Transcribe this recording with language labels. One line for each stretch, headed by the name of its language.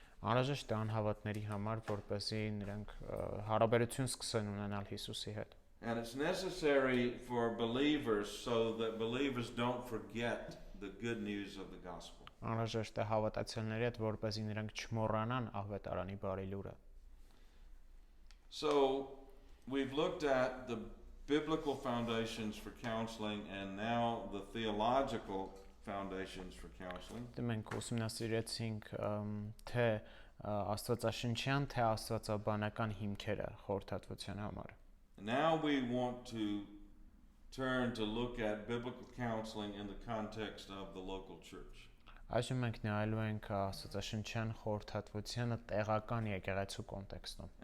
Armenian: Անհրաժեշտ է անհավատների համար, որպեսզի նրանք հարաբերություն սկսեն ունենալ Հիսուսի հետ։
English: And it's necessary for believers so that believers don't forget the good news of the gospel.
Armenian: Անհրաժեշտ է հավատացյալների հետ, որպեսզի նրանք չմոռանան ավետարանի բարի լուրը։
English: So we've looked at the biblical foundations for counseling and now the theological foundations for counseling.
Armenian: Մենք ուսումնասիրեցինք թե աստվածաշնչյան, թե աստվածաբանական հիմքերը խորհրդատվության համար։
English: Now we want to turn to look at biblical counseling in the context of the local church.
Armenian: Այժմ մենք նայելու ենք աստվածաշնչյան խորհրդատվությանը տեղական եկեղեցու կոնտեքստում։